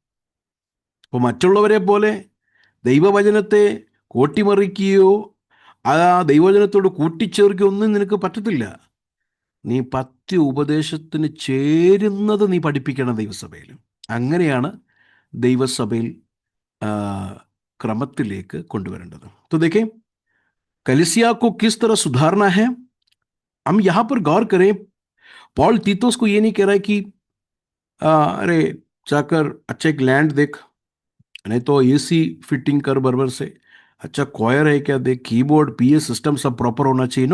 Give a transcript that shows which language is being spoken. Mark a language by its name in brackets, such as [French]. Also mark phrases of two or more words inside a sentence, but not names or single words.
[Malayalam] അപ്പോൾ മറ്റുള്ളവരെ പോലെ ദൈവവചനത്തെ കോട്ടിമറിക്കുകയോ ആ ദൈവവചനത്തോട് കൂട്ടിച്ചേർക്കൊന്നും നിനക്ക് പറ്റത്തില്ല. നീ പത്യ ഉപദേശത്തിന് ചേരുന്നത് നീ പഠിപ്പിക്കണം ദൈവസഭയിൽ. അങ്ങനെയാണ് ദൈവസഭയിൽ ആ, क्रमത്തിലേക്ക് കൊണ്ടുവരേണ്ടത്. [Hindi] तो देखें कलीसिया को किस तरह सुधारना है, हम यहां पर गौर करें. पॉल तीतुस को ये नहीं कह रहा है कि अरे जाकर अच्छा एक लैंड देख, नहीं तो [English] AC fitting [Hindi] कर बराबर से, अच्छा क्वायर है क्या देख, [English] keyboard PA system [Hindi] सब प्रॉपर होना चाहिए.